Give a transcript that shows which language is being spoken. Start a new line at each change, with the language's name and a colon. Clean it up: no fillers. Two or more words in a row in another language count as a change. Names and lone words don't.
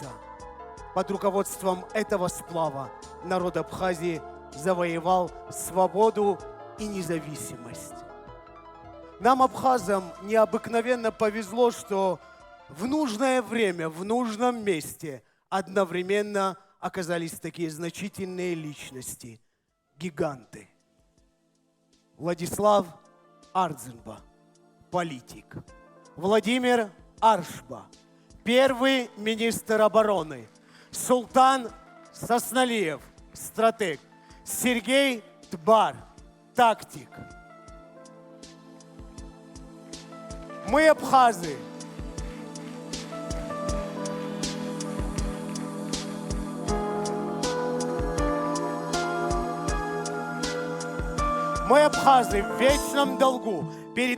Russian: Под руководством этого сплава народ Абхазии завоевал свободу и независимость. Нам, абхазам, необыкновенно повезло, что в нужное время, в нужном месте одновременно оказались такие значительные личности, гиганты. Владислав Арзенба, политик. Владимир Аршба, первый министр обороны. Султан Сосналиев, стратег. Сергей Тбар, тактик. Мы, абхазы, в вечном долгу перед